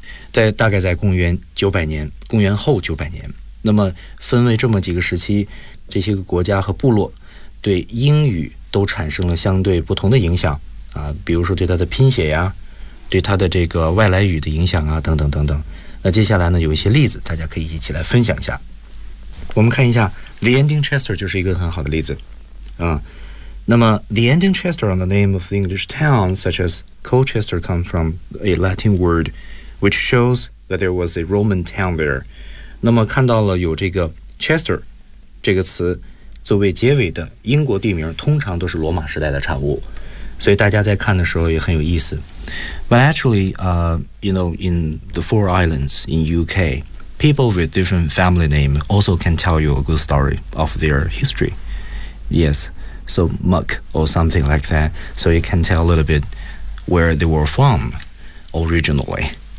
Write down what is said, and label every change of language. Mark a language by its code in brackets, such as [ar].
[zh] 在大概在公元九百年，公元后九百年，那么分为这么几个时期，这些个国家和部落对英语都产生了相对不同的影响啊，比如说对它的拼写呀，对它的这个外来语的影响啊，等等等等。那接下来呢有一些例子大家可以一起来分享一下。我们看一下 The Ending Chester 就是一个很好的例子。那么 [en] The Ending Chester on the name of the English town such as Colchester comes from a Latin word which shows that there was a Roman town there。 [zh] 那么看到了有这个 Chester 这个词作为结尾的英国地名，通常都是罗马时代的产物，所以大家在看的时候也很有意思。 [en] But actually, you know, in the four islands in UK, people with different family name also can tell you a good story of their history. Yes, so Muck or something like that. So you can tell a little bit where they were from originally.